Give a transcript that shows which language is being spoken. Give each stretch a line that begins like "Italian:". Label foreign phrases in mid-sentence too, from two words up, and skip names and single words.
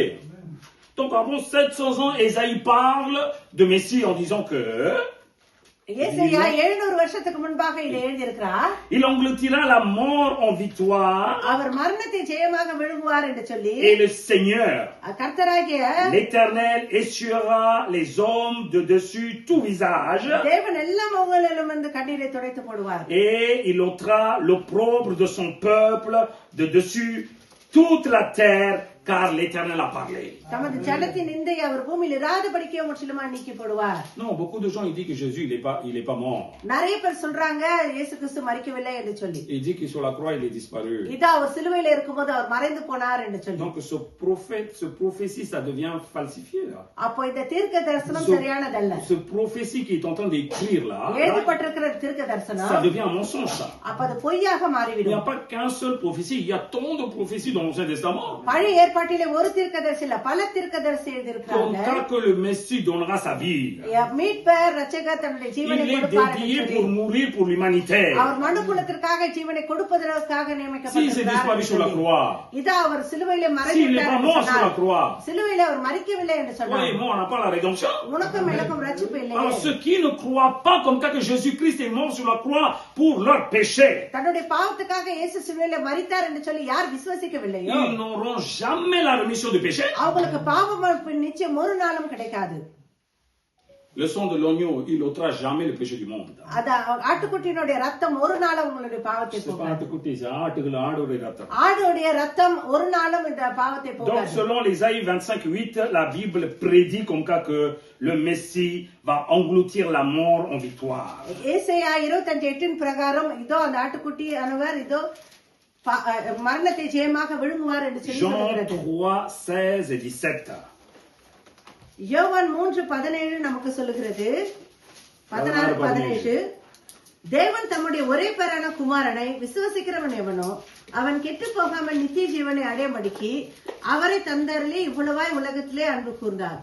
French: Donc avant 700 ans, Ésaïe parle de Messie en disant que
Tamil: ஏசாயா 700 வருஷத்துக்கு முன்பாக இதை எழுதியிருக்கிறார்.
French: il engloutira la mort en victoire
Tamil: அவர் மரணத்தை ஜெயமாக விழுங்குவார் என்று சொல்லி
French: et le Seigneur,
Tamil: கர்த்தராகிய
French: l'Éternel, essuiera les hommes de dessus tout visage
Tamil: தேவன் எல்லா முகங்களிலும் இருந்து கண்ணீரை துடைத்து போடுவார்.
French: et il ôtera l'opprobre de son peuple de dessus toute la terre, car l'Éternel a parlé.
Tamil: தமது ஜனத்தின் நிந்தை அவர் பூமியில் இராதபடிக்கு முற்றிலுமா நீக்கி போடுவார்.
French: Non, beaucoup de gens ils disent que Jésus il est pas mort.
Tamil: நிறைய பேர் சொல்றாங்க இயேசு கிறிஸ்து மரிக்கவில்லை என்று சொல்லி.
French: Il dit que sur la croix il est disparu.
Tamil: இதோ அவர் சிலுவையில் இருக்கும்போது அவர் மறைந்து போனார் என்று சொல்லி.
French: Donc ce prophétie ça devient falsifié là.
Tamil: அப்போ இந்த தீர்க்க தரிசனம் சரியானதல்ல.
French: Ce prophétie qui est en train d'écrire là,
Tamil: எழுதப்பட்டிருக்கிற தீர்க்க
French: ça
Tamil: தரிசனம்
French: devient un mensonge ça.
Tamil: அப்ப அது பொய்யாக
French: Il n'y a
Tamil: மாறிவிடும்.
French: pas qu'un seul prophétie, il y a tant de prophéties dans l'Ancien Testament.
Tamil: பழைய ஏற்பாட்டிலே ஒரு தீர்க்கதரிசி இல்ல பல தீர்க்கதரிசி எழுதியிருக்கிறாங்க.
French: Tant que le Messie donnera sa vie,
Tamil: மீட்பர் ரட்சகர் தன்னுடைய ஜீவனை
French: il est
Tamil: கொடுப்பார் என்று
French: dédié
Tamil: சொல்லி.
French: pour mourir pour l'humanité.
Tamil: அவர் மனுக்குலத்திற்காக ஜீவனை கொடுப்பதற்காக
French: S'il s'est
Tamil: நியமிக்கப்பட்டிருக்கிறார்
French: disparu
Tamil: என்று
French: sur la
Tamil: சொல்லி.
French: croix,
Tamil: இதோ அவர் சிலுவையிலே
French: s'il n'est
Tamil: மறைந்துவிட்டார்
French: pas
Tamil: என்று
French: mort sur la
Tamil: சொன்னார்.
French: croix,
Tamil: சிலுவையிலே அவர் மரிக்கவில்லை என்று
French: oui,
Tamil: சொன்னார்.
French: moi on n'a pas la rédemption.
Tamil: உனக்கும் எனக்கும் ரட்சிப்பு இல்லையே.
French: Alors ceux qui ne croient pas comme ça que Jésus-Christ est mort sur la croix pour leurs péchés,
Tamil: தன்னுடைய பாவத்துக்காக இயேசு சிலுவையிலே மரித்தார் என்று சொல்லி யார் விசுவசிக்கவில்லையோ
French: ils n'auront jamais la rémission de péché.
Tamil: அவங்களுக்கு பாவ மன்னிப்பு நிச்சயம் ஒரு நாளும் கிடைக்காது.
French: Le sang de l'agneau, il ôtera jamais le péché du monde.
Tamil: அத ஆட்டுக்குட்டியினுடைய ரத்தம் ஒரு நாளும் உங்களுடைய பாவத்தை
French: C'est pas
Tamil: போக்காது. ஆட்டுக்குட்டி, c'est ஆடுடைய ரத்தம். ஆடுடைய ரத்தம் ஒரு நாளும் இந்த பாவத்தை
French: Donc,
Tamil: போக்காது.
French: selon l'Ésaïe 25:8, la Bible prédit comme ça que le Messie va engloutir la mort en victoire.
Tamil: ஏசாயா 25:8 பிரகாரம் இதோ அந்த ஆட்டுக்குட்டி அனுவர் இதோ மரணத்தை ஜெயமாக விழுங்குவார் என்று சொல்லி
French: Jean
Tamil: சொல்கிறது.
French: 3:16 et 17.
Tamil: யோவான் 3:17 நமக்கு சொல்லுகிறது. 16:17 தேவன் தம்முடைய ஒரே பேரான குமாரனை விசுவாசிக்கிறவன் எவனோ அவன் கெட்டு போகாமல் நித்திய ஜீவனை அடையும்படிக்கு அவரை தந்தருளி இவ்வளவாய் உலகத்திலே அன்பு கூர்ந்தார்.